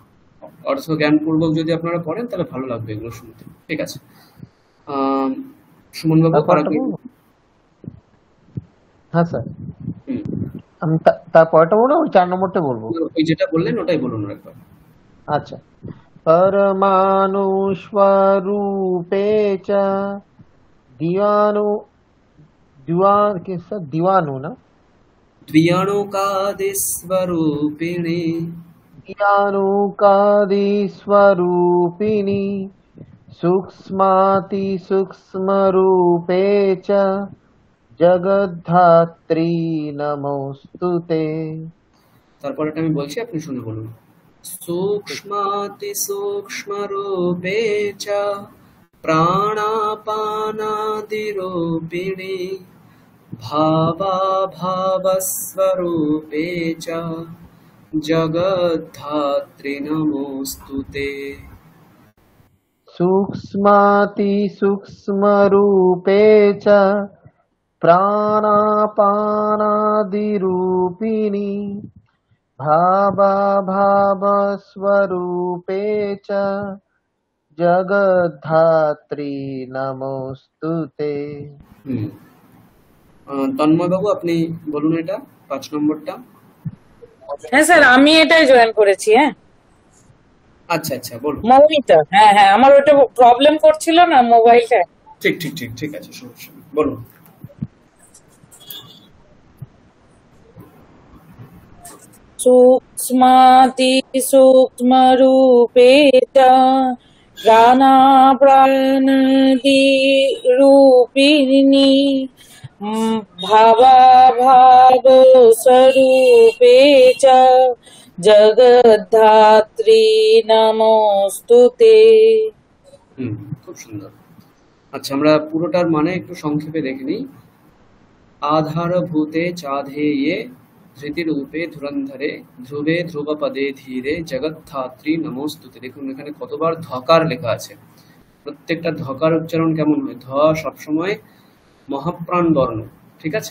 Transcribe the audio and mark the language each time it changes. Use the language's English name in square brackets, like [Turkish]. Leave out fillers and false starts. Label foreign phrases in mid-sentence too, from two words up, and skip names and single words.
[Bangla] অর্থ জ্ঞানপূর্বক যদি আপনারা পড়েন তাহলে ভালো লাগবে এগুলো শুনতে, ঠিক আছে। সুমন বাবু হ্যাঁ স্যার, হুম, আমি তারপরটা বলবো, ওই 4 নম্বরটা বলবো। ওই যেটা বললেন ওটাই বলুন একবার। আচ্ছা, [Sanskrit] परमाणु स्वरूपे च दिवानु ना द्विअणुकादिस्वरूपिणी दिवानुकादि स्वरूपिणी सूक्ष्माति सूक्ष्मरूपे च जगद्धात्री नमोस्तुते। [Bangla] তারপরেটা আমি বলছি, আপনি শুনে বলুন। [Sanskrit] सूक्ष्माति सूक्ष्मरूपे च प्राणापानादिरूपिणी भावाभावस्वरूपे च जगद्धात्री नमोस्तुते। सूक्ष्माति सूक्ष्मरूपे च प्राणापानादिरूपिणी भावाभावस्वरूपे च जगद्धात्री नमोस्तुते। [Bangla] তন্ময় বাবু আপনি বলুন এটা 5 নম্বরটা। হ্যাঁ স্যার, আমি এটাই জয়েন করেছি। হ্যাঁ আচ্ছা আচ্ছা, বলুন। মৌমিতা, হ্যাঁ হ্যাঁ, আমার ওটা প্রবলেম করছিল না মোবাইলটা। ঠিক ঠিক ঠিক ঠিক আছে, সমস্যা নেই, বলুন। [Sanskrit] सूक्ष्माति सूक्ष्मरूपे च प्राणाप्राणादिरूपिणी भावाभावस्वरूपे च जगद्धात्री नमोस्तुते। [Bangla] খুব সুন্দর। আচ্ছা, আমরা পুরোটার মানে একটু সংক্ষেপে দেখে নিই। [Sanskrit] আধারভূতে চাধেয়ে ধৃতিরূপে ধুরন্ধরে ধ্রুবে ধ্রুবপদে ধীরে জগদ্ধাত্রী নমস্তুতে। [Bangla] দেখুন এখানে কতবার ধকার লেখা আছে, প্রত্যেকটা ধকার উচ্চারণ কেমন হয়, ধ সবসময় মহাপ্রাণ বর্ণ, ঠিক আছে।